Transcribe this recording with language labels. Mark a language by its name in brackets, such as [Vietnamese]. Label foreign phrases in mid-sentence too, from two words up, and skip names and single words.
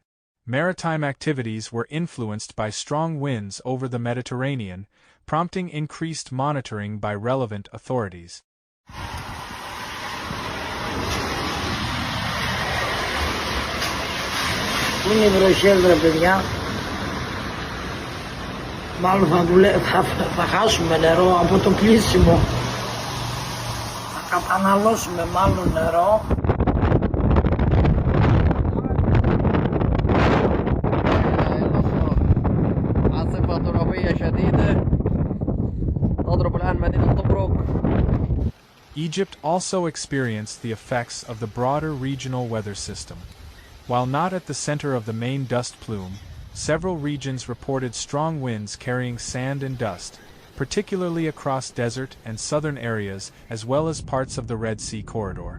[English] Maritime activities were influenced by strong winds over the Mediterranean, prompting increased monitoring by relevant authorities. [Greek] Πού είναι οι βροχές ρε παιδιά? Μάλλον θα χάσουμε νερό από το κλείσιμο. Θα καταναλώσουμε μάλλον νερό. [Arabic] عاصفة ترابية شديدة تضرب الآن مدينة طبرق. [English] Egypt also experienced the effects of the broader regional weather system. While not at the center of the main dust plume, several regions reported strong winds carrying sand and dust, particularly across desert and southern areas as well as parts of the Red Sea corridor.